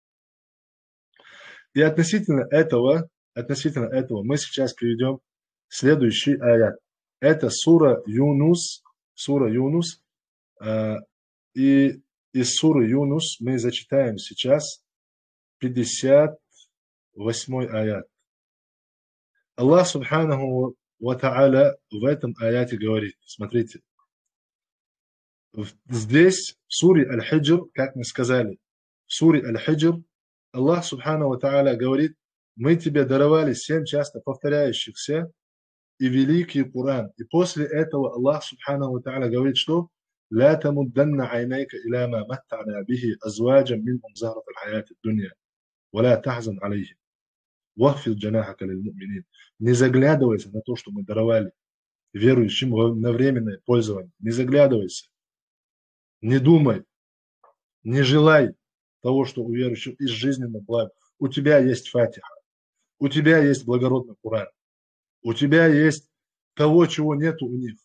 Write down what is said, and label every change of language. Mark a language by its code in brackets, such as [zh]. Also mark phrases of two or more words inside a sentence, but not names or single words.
[ru] И относительно этого мы сейчас приведем следующий аят. Это сура Юнус. И из суры Юнус мы зачитаем сейчас 58 аят. Аллах [ar] سبحانه وتعالى [ru] в этом аяте говорит, смотрите, здесь в суре Аль-Хиджр, как мы сказали, в суре Аль-Хиджр Аллах [ar] سبحانه وتعالى [ru] говорит, мы тебе даровали 7 часто повторяющихся и великий Коран. И после этого Аллах [ar] سبحانه وتعالى [ru] говорит, что [ar] لا تمدن عينيك إلى ما متعنا به أزواجا منهم زهرة الحياة الدنيا ولا تحزن عليهم واخفض جناحك للمؤمنين. [ru] Не заглядывайся на то, что мы даровали верующим на временное пользование. Не заглядывайся, не думай, не желай того, что у верующих из жизненного блага. У тебя есть Фатиха, у тебя есть благородный Коран, у тебя есть того, чего нету у них.